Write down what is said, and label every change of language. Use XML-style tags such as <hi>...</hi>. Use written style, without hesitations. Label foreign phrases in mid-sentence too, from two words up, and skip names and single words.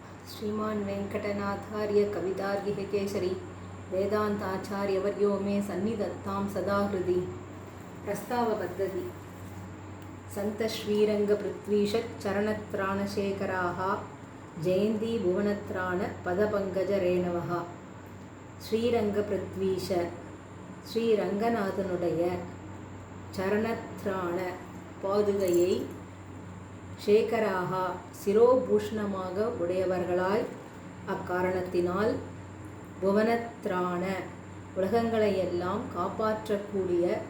<sa>श्रीमान् वेंकटनाथार्य कवितार्किकेसरी वेदांताचार्यवर्यो मे सन्निधत्तां सदा हृदि। प्रस्तावपद्धति सन्तश्रीरङ्गपृथ्वीशरणत्राणशेखराः जयन्ती भुवनत्राण पदपङ्कजरेणवः।</sa> <ta>ஸ்ரீரங்கபிருத்வீஷ ஸ்ரீரங்கநாதனுடைய சரணத்ராண பாதுகையை சேகராகா சிரோபூஷ்ணமாக உடையவர்களாய், அக்காரணத்தினால் புவனத்ராண உலகங்களையெல்லாம் காப்பாற்றக்கூடிய</ta>